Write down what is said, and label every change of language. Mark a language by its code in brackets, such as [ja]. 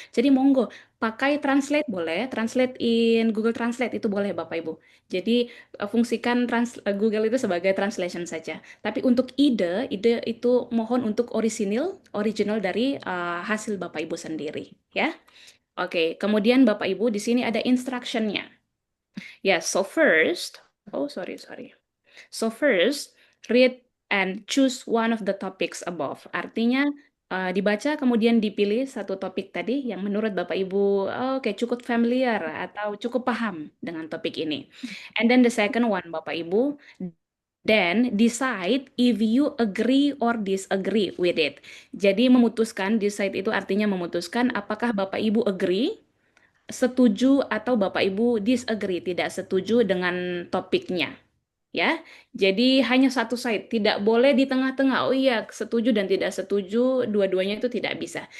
[id] Jadi monggo pakai translate boleh, [en] translate in Google Translate [id] itu boleh Bapak Ibu. Jadi fungsikan Google itu sebagai translation saja. Tapi untuk ide itu mohon untuk original dari hasil Bapak Ibu sendiri ya. Oke, kemudian Bapak Ibu di sini ada instructionnya. [en] Yes, so first, So first, read and choose one of the topics above. [id] Artinya dibaca kemudian dipilih satu topik tadi yang menurut Bapak Ibu oke, cukup familiar atau cukup paham dengan topik ini. [en] And then the second one Bapak Ibu, then decide if you agree or disagree with it. [id] Jadi memutuskan, decide itu artinya memutuskan apakah Bapak Ibu agree, setuju, atau Bapak Ibu disagree, tidak setuju dengan topiknya. Ya, jadi hanya satu side, tidak boleh di tengah-tengah. Oh iya, setuju dan tidak setuju, dua-duanya itu tidak bisa.